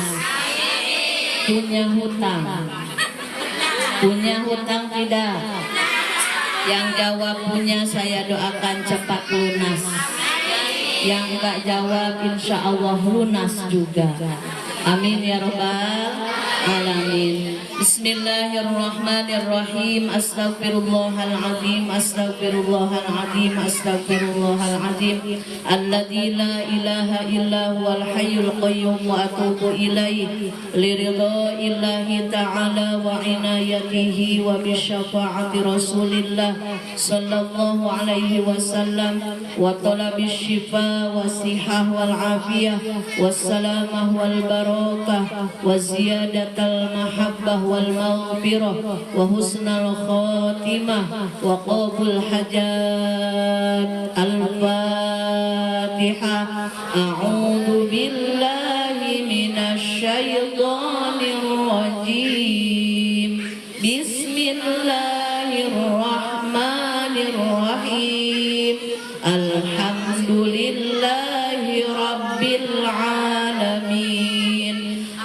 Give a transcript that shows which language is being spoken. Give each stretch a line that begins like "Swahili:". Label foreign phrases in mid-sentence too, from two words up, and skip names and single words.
Indonesian: Punya hutang? Punya hutang tidak? Yang jawab punya, saya doakan cepat lunas. Yang enggak jawab
Arabic: إن شاء الله
Indonesian: lunas juga.
Arabic: آمين يا رب العالمين. بسم الله الرحمن الرحيم. أستغفر الله العظيم. أستغفر الله العظيم. أستغفر الله العظيم. الذي لا إله إلا هو الحي القيوم وأتوب إليه. لرضى الله تعالى وعنايته وبشفاعة رسول الله صلى الله عليه وسلم وطلب الشفاء والصحة والعافية والسلامة والبركة وزيادة المحبة والمغفرة وحسن الخاتمة وقبول الحاجات. Al-Fatihah. أعوذ بالله من الشيطان الرجيم. بسم الله الرحمن الرحيم. الحمد لله رب العالمين.